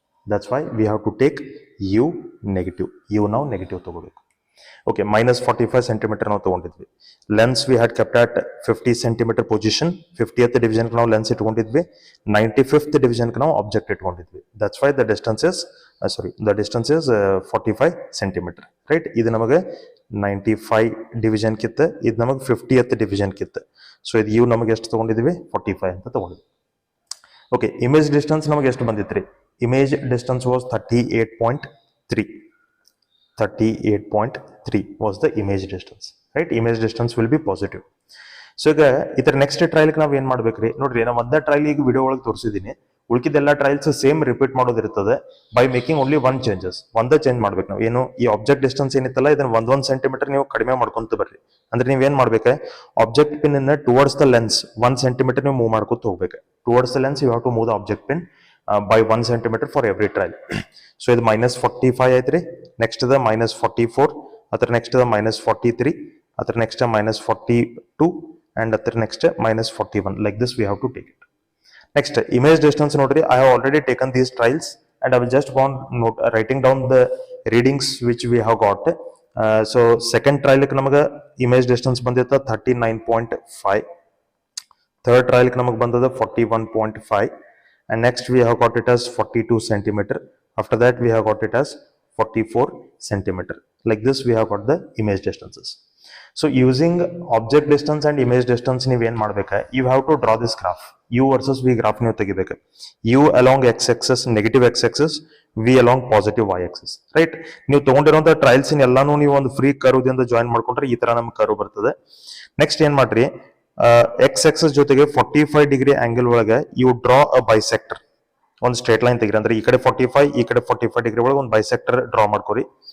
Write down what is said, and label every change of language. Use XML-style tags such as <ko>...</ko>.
<en>That's why we have to take u negative. U now negative</en> <kn>ತಗೋಬೇಕು.</kn> <en>Okay, minus 45 centimeter</en> <kn>ನಾವು ತಗೊಂಡಿದ್ವಿ.</kn> <en>Lens we had kept at 50 centimeter position.</en> <kn>50th division ನಾವು lens ಇಟ್ಕೊಂಡಿದ್ವಿ. 95th division ನಾವು object ಇಟ್ಕೊಂಡಿದ್ವಿ.</kn> <en>That's why the distance is the distance is 45 centimeter, right?</en> <kn>ಇದು ನಮಗೆ 95 division ಕಿತ್ತ, ಇದು ನಮಗೆ 50th division ಕಿತ್ತ. ಸೊ ಇದು u ನಮಗೆ ಎಷ್ಟು ತಗೊಂಡಿದ್ವಿ? 45 ಅಂತ ತಗೊಂಡಿದ್ವಿ. ಓಕೆ, ಇಮೇಜ್ ಡಿಸ್ಟೆನ್ಸ್ ನಮಗೆ ಎಷ್ಟು ಬಂದಿತ್ತು?</kn> <en>Image distance was 38.3. 38.3 was the image distance, right? Image distance will be positive.</en> <kn>So ಈಗ ಇದರ ನೆಕ್ಸ್ಟ್ ಟ್ರಯಲ್ಗೆ ನಾವು ಏನು ಮಾಡ್ಬೇಕ್ರಿ? ನೋಡ್ರಿ, ನಾವು ಒಂದೇ ಟ್ರಯಲ್ ಈಗ ವಿಡಿಯೋ ಒಳಗೆ ತೋರಿಸಿದ್ದೀನಿ. ಉಳ್ಕಿದೆಲ್ಲ trials same repeat ಮಾಡೋದಿರ್ತದೆ</kn> <en>By making only one changes.</en> <kn>ಒಂದೇ ಚೇಂಜ್ ಮಾಡ್ಬೇಕು ನಾವು. ಏನು, ಈ ಆಬ್ಜೆಕ್ಟ್ ಡಿಸ್ಟೆನ್ಸ್ ಏನಿತ್ತಲ್ಲ ಇದನ್ನ ಒಂದೊಂದು ಸೆಂಟಿಮೀಟರ್ ನೀವು ಕಡಿಮೆ ಮಾಡ್ಕೊಂತ ಬರ್ರಿ. ಅಂದ್ರೆ ನೀವೇನ್ ಮಾಡ್ಬೇಕು? ಆಬ್ಜೆಕ್ಟ್ ಪಿನ್ ಅನ್ನ</kn> <en>towards the lens</en> <kn>1 ಸೆಂಟಿಮೀಟರ್ ನೀವು ಮೂವ್ ಮಾಡ್ಕೊತ ಹೋಗ್ಬೇಕು.</kn> <en>Towards the lens you have to move the object pin by 1 centimeter for every trial.</en> <kn>So ಇದು minus 45 ಐತ್ರಿ. ನೆಕ್ಸ್ಟ್ ದ minus 44, ಅದರ ನೆಕ್ಸ್ಟ್ ದ minus 43, ಅದರ ನೆಕ್ಸ್ಟ್ minus 42, and ಅದರ next minus 41.</kn> <en>Like this we have to take it. Next, image distance</en> <kn>ನೋಡ್ರಿ.</kn> <en>I have already taken these trials and I will just want writing down the readings which we have got. So second trial</en> <kn>ಗೆ ನಮಗೆ</kn> <en>image distance ಬಂದಿತ್ತು 39.5.</en> <kn>Third trial ಗೆ ನಮಗೆ ಬಂದದ 41.5.</kn> <en>And next we have got it as 42 centimeter. After that we have got it as 44 centimeter. Like this we have got the image distances. So using object distance and image distance</en> <kn>ನೀವು ಏನು ಮಾಡಬೇಕು?</kn> <en>You have to draw this graph. U versus V graph</en> <kn>ನೀವು ತೆಗಿಬೇಕು.</kn> <en>U along x-axis negative x-axis, V along positive y-axis, right?</en> <kn>ನೀವು ತಗೊಂಡಿರುವಂತ trials ಎಲ್ಲಾನು ನೀವು ಒಂದು free curve ದಿಂದ ಜಾಯಿನ್ ಮಾಡ್ಕೊಂಡ್ರೆ ಈ ತರ ನಮಗೆ ಕರ್ವ್ ಬರ್ತದೆ. ನೆಕ್ಸ್ಟ್ ಏನ್ ಮಾಡ್ರಿ? ಎಕ್ಸ್ ಆಕ್ಸಿಸ್ ಜೊತೆಗೆ 45 ಡಿಗ್ರಿ ಆಂಗಲ್ ಒಳಗೆ</kn> <en>You draw a bisector.</en> <kn>ಒಂದು ಸ್ಟ್ರೇಟ್ ಲೈನ್ ತೆಗಿರಿ. ಅಂದ್ರೆ ಈ ಕಡೆ 45, ಈ ಕಡೆ 45 ಡಿಗ್ರಿ ಒಳಗೆ ಒಂದು ಬೈಸೆಕ್ಟರ್ ಡ್ರಾ ಮಾಡ್ಕೊರಿ.</kn>